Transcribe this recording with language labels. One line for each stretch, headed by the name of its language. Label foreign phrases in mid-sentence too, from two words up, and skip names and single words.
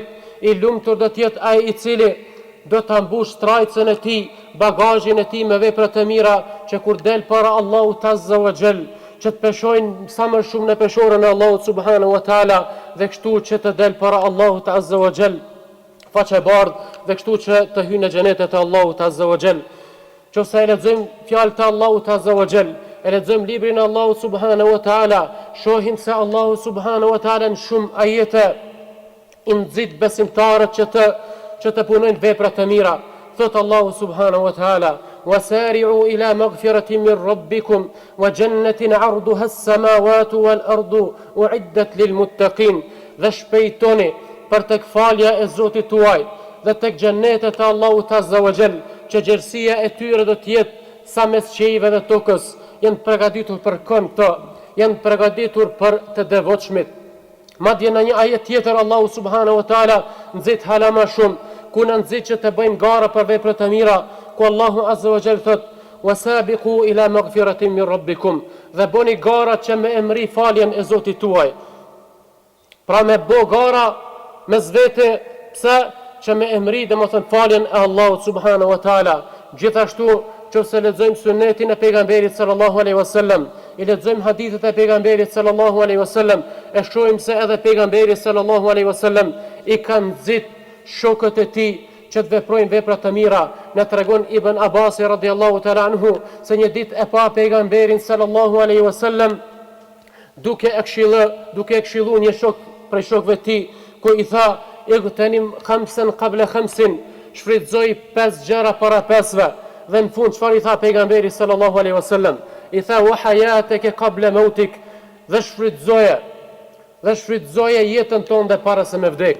Albanian: I lumtur do të jetë ai i cili do ta mbush trajcën e tij, bagazhin e tij me vepra të mira, që kur del para Allahut
Arabic: عز وجل,
Albanian: që të peshojnë sa më shumë në peshorën e Allahut
Arabic: سبحانه وتعالى,
Albanian: dhe kështu që të del para Allahut
Arabic: عز وجل
Albanian: faqe bardh, dhe kështu që të hyjë në xhenetet e Allahut
Arabic: عز وجل.
Albanian: Nëse e lexojmë fjalët e Allahut
Arabic: عز وجل,
Albanian: e lexojmë librin e Allahut
Arabic: سبحانه وتعالى,
Albanian: shohim se Allahu
Arabic: سبحانه وتعالى
Albanian: në shumë ajete i nxit besimtarët që të punojnë vepra të mira.
Arabic: Thot الله سبحانه وتعالى وسارعوا إلى مغفرة من ربكم وجنة عرضها السماوات والأرض أعدت للمتقين."
Albanian: Dhe shpejtoni për tek falja e Zotit tuaj dhe tek xhenetet e Allahut
Arabic: عز وجل,
Albanian: që gjerësia e tyre do të jetë sa mes qiejve dhe tokës. Janë përgatitur për këto, janë përgatitur për të devotshmit. Madje në një ajet tjetër Allahu
Arabic: سبحانه وتعالى
Albanian: nxit hala më shumë, ku na nxit që të bëjmë gara për vepra të mira, ku Allahu
Arabic: عز وجل
Albanian: thot:
Arabic: "وسابقوا إلى مغفرة من ربكم",
Albanian: dhe bëni gara që me emri faljen e Zotit tuaj. Pra me bë gara mes vete, pse që me emri domethën faljen e Allahut
Arabic: سبحانه وتعالى.
Albanian: Gjithashtu nëse lexojmë sunetin e pejgamberit
Arabic: صلى الله عليه وسلم,
Albanian: i lexojmë hadithet e pejgamberit
Arabic: صلى الله عليه وسلم,
Albanian: e shohim se edhe pejgamberi
Arabic: صلى الله عليه وسلم
Albanian: i ka nxit shokët e tij që të veprojnë vepra të mira. Na tregon Ibn Abbas
Arabic: رضي الله تعالى عنه
Albanian: se një ditë e pa pejgamberin
Arabic: صلى الله عليه وسلم
Albanian: duke e këshillu një shok prej shokëve të tij, ku i tha:
Arabic: "اغتنم خمسا قبل خمس",
Albanian: shfrytëzoi 5 gjëra para 5-ve. Dhe në fund çfarë i tha pejgamberi
Arabic: صلى الله عليه وسلم?
Albanian: I tha:
Arabic: "وحياتك قبل موتك",
Albanian: dhe shfrytëzoje jetën tonë dhe para se me vdek.